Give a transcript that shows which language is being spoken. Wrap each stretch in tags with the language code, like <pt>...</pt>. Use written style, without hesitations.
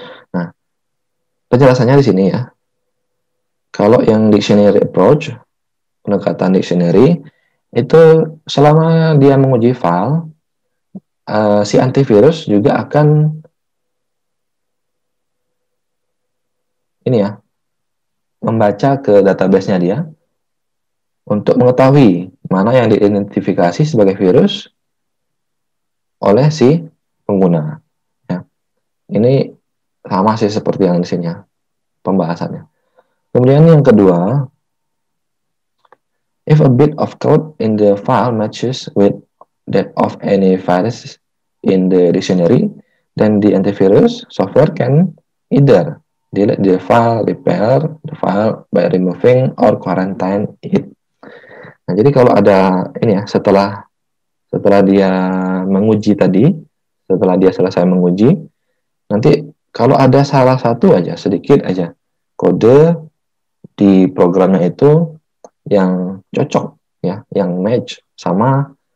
<id>Nah, penjelasannya di sini ya. Kalau yang dictionary approach, pendekatan dictionary, itu selama dia menguji file, si antivirus juga akan ini ya, membaca ke database-nya dia untuk mengetahui mana yang diidentifikasi sebagai virus oleh si pengguna. Ya. Ini sama sih seperti yang di sini ya, pembahasannya. Kemudian yang kedua,</id> <en>if a bit of code in the file matches with that of any virus in the dictionary, then the antivirus software can either delete the file, repair the file by removing or quarantine it.</en> <id>Nah, jadi kalau ada ini ya, setelah dia menguji tadi, setelah dia selesai menguji, nanti kalau ada salah satu aja, sedikit aja kode di programnya itu yang cocok ya, yang match sama</id>